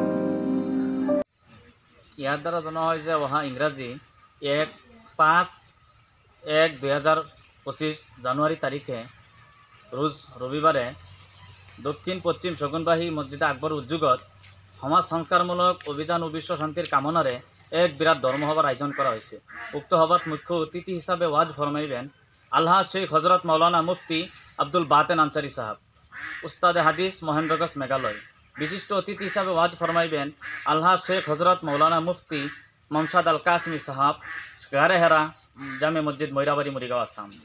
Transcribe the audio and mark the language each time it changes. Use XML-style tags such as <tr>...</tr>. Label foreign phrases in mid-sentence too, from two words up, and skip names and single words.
<as>ইয়াৰ দ্বাৰা জনোৱা হয় যে অহা ইংৰাজী 5/1/2025 জানুৱাৰী তাৰিখে ৰোজ ৰবিবাৰে দক্ষিণ পশ্চিম শগুনবাহী মছজিদে আকবৰ উদ্যোগত সমাজ সংস্কাৰমূলক অভিযান ও বিশ্ব শান্তিৰ কামনাৰে এক বিৰাট ধৰ্মসভাৰ আয়োজন কৰা হৈছে।</as> <bn>উক্ত সভাত মুখ্য অতিথি হিচাপে ওয়াজ ফরমাইবেন আলহাজ শেখ হজরত মৌলানা মুফতি আব্দুল বাতেন আনসারি সাহাব, উস্তাদে হাদিস মহেন্দ্রগঞ্জ মেঘালয়। বিশিষ্ট অতিথি হিসাবে ওয়াজ ফরমাইবেন আলহাজ শেখ হজরত মৌলানা মুফতি মমসাদ আল কাসমি সাহাব, গারে হেরা জামে মসজিদ ময়রাবাড়ি মরিগাঁও আসাম।</bn>